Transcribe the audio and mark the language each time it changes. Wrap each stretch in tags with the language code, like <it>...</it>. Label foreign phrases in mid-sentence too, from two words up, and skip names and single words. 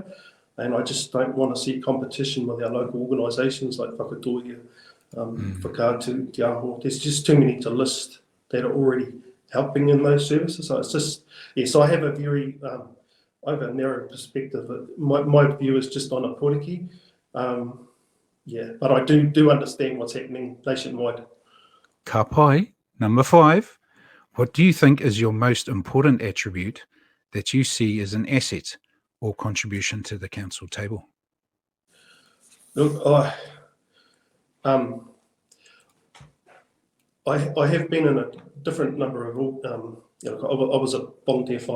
<en>And I just don't want to see competition with our local organisations like Whakatoa, Whakātu, Te Aho. There's just too many to list that are already helping in those services. So it's just, so I have a very, I have a narrow perspective. My view is just on Ōpōtiki. But I do understand what's happening nationwide.</en> <mi>Ka pai,</mi> <en>number 5. What do you think is your most important attribute that you see as an asset or contribution to the council table? Look, I have been in a different number of, I was a volunteer fireman.</en>